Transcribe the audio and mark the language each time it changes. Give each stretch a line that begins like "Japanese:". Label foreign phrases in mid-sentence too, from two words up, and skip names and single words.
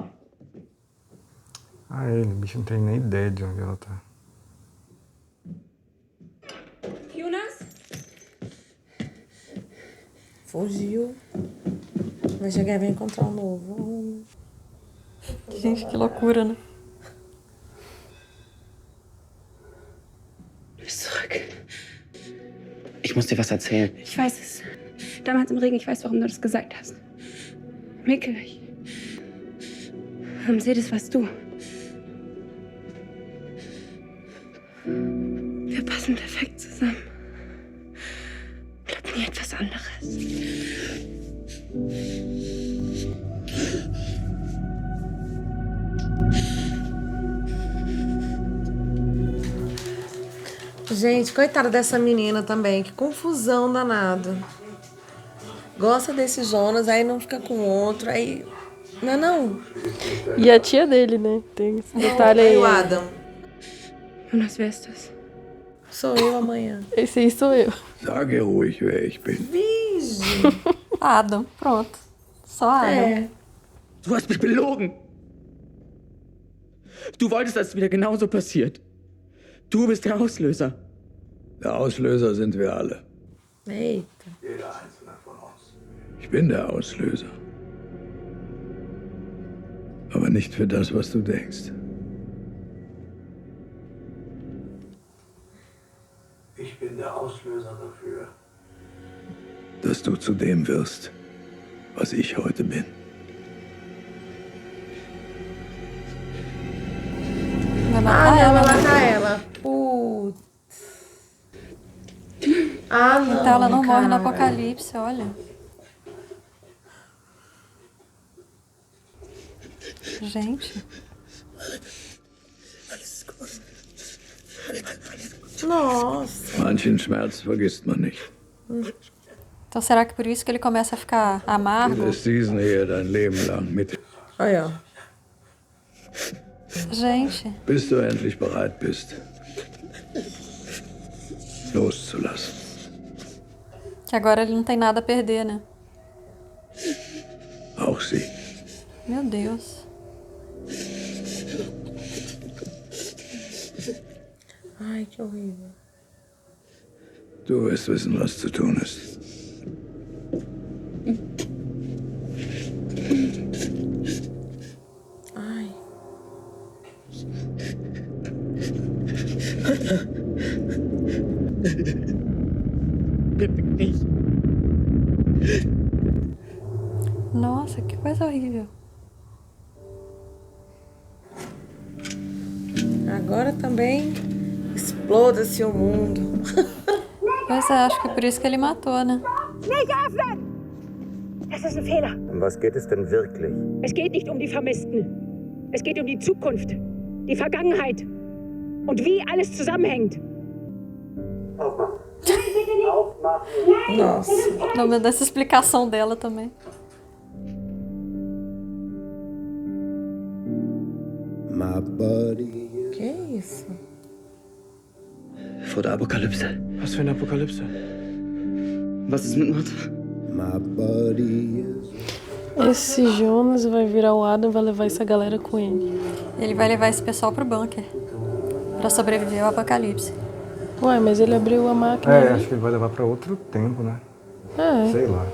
Portuguese: Ah, ele, bicho, não tem nem ideia de onde ela tá. Jonas? Fugiu. Vai chegar e vai encontrar um novo. Gente, que loucura, né?
German: Du bist zurück. Ich muss dir was erzählen. Ich weiß es. Damals im Regen, ich weiß, warum du das gesagt hast. Mikkel, Mercedes warst du. Wir passen perfekt zusammen. Glaub nie etwas anderes.
Portuguese: Gente, coitada dessa menina também. Que confusão danada. Gosta desse Jonas, aí não fica com outro, aí... Não. E a tia dele, né? Tem esse detalhe aí. E o Adam?
German: Jonas, wer ist das?
Portuguese: Sou eu amanhã. Esse aí sou eu.
German: Sage ruhig, wer ich bin.
Portuguese: Virgem. Adam, pronto. Só Adam. É.
German: Du hast mich belogen. Du wolltest, dass es wieder genauso passiert. Du bist der Auslöser. Der Auslöser sind wir alle.
Portuguese: Eita.
German: Jeder einzelne von uns. Ich bin der Auslöser. Aber nicht für das, was du denkst. Ich bin der Auslöser dafür, dass du zu dem wirst, was ich heute bin.
Portuguese: Vai matar ela. Vai matar ela. Putz. Ah, não. Então ela não morre no cara. apocalipse, olha. Gente. Nossa.
German: Manchen Schmerz vergisst man nicht.
Portuguese: Então será que por isso que ele começa a ficar
German: Du
Portuguese: amargo?
German: wirst diesen hier dein Leben lang mit,
Portuguese: Olha, ó. Gente.
German: bis du endlich bereit bist, loszulassen.
Portuguese: Que agora ele não tem nada a perder, né?
German: Auch sie.
Portuguese: Meu Deus. Ai, que horrível.
German: Du wirst wissen, was zu tun ist.
Portuguese: Ai.
German: Bitte nicht.
Portuguese: Nossa, que coisa horrível. Agora também exploda-se o mundo. Pois é, acho que é por isso que ele matou, né?
German: Nicht öffnen! Das ist ein Fehler. Um was geht es denn wirklich? Es geht nicht um die Vermissten. Es geht um die Zukunft, die Vergangenheit und wie alles zusammenhängt. Aufmachen.
Portuguese: Nossa. Não, mas dessa explicação dela também. Que isso?
German: Vor der Apokalypse. Was für eine Apokalypse? Was ist mit Mutter?
Portuguese: Esse Jonas vai virar o Adam e vai levar essa galera com ele. Ele vai levar esse pessoal pro bunker. Pra sobreviver ao apocalipse. Ué, mas ele abriu a máquina. É, né? acho que ele vai levar pra outro tempo, né? É. Sei lá.